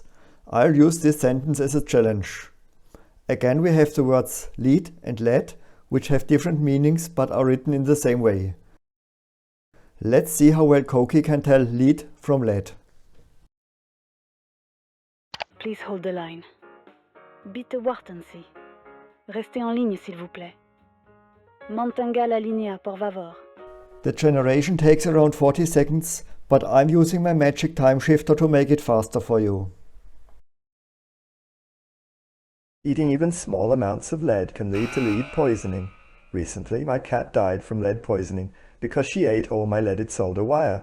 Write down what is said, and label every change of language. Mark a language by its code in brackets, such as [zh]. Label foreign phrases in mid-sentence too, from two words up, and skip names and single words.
[en] I'll use this sentence as a challenge. Again we have the words lead and led, which have different meanings but are written in the same way. Let's see how well Coqui can tell lead from led. Please hold the line. [de] Bitte warten Sie. [fr] Restez en ligne, s'il vous plaît. [es] Mantenga la linea, por favor. [en] The generation takes around 40 seconds, but I'm using my magic time shifter to make it faster for you. Eating even small amounts of lead can lead to lead poisoning. Recently, my cat died from lead poisoning because she ate all my leaded solder wire.